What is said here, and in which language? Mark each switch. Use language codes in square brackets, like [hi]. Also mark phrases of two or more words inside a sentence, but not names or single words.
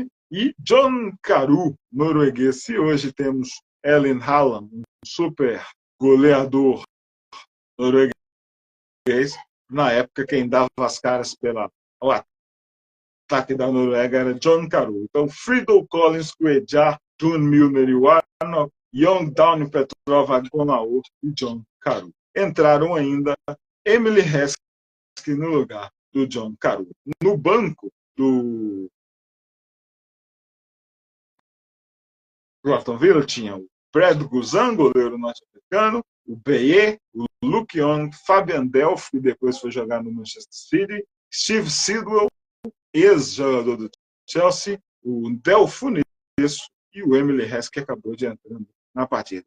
[pt] E John Carew, norueguês. E hoje temos Erling Haaland, um super goleador norueguês. Na época, quem dava as caras pelo ataque da Noruega era John Carew. Então, Friedel Collins, Cuejar, June Milner e Warnock, Young, Downing, Petrov, Bonao e John Carew. Entraram ainda Emily Heskey no lugar do John Carew. No banco do Aston Villa tinha o Brad Guzan, goleiro norte-americano, o Beye, o Luke Young, Fabian Delph, que depois foi jogar no Manchester City, Steve Sidwell, ex-jogador do Chelsea, o Delph e o Emily Heskey, que acabou de entrar na partida.